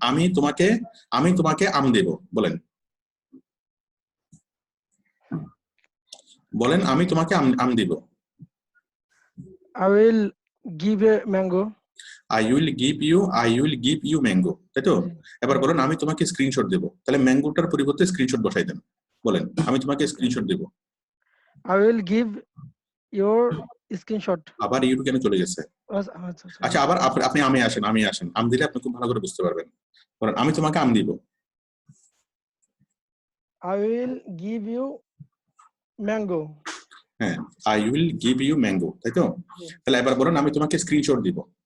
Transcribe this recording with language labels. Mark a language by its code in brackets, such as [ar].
[bn] আমি তোমাকে আম দেব, বলেন বলেন আমি তোমাকে আম দিব। [en] I will give a mango. I will give you mango, [bn] তাই তো? এবার বলেন আমি তোমাকে স্ক্রিনশট দেব, তাহলে ম্যাঙ্গোটার পরিবর্তে স্ক্রিনশট বসাই দেন, বলেন আমি তোমাকে screenshot Dev. [en] I will give your screenshot. [bn] আবার ইউ কেন চলে গেছে? আচ্ছা আবার আপনি আমি আসেন আম দিলে আপনি খুব ভালো করে বুঝতে পারবেন। বলেন আমি তোমাকে আম দিব। [en] I will give you mango. হ্যাঁ I will give you mango, [bn] তাই তো? তাহলে এবার বলেন আমি তোমাকে স্ক্রিনশট দিব।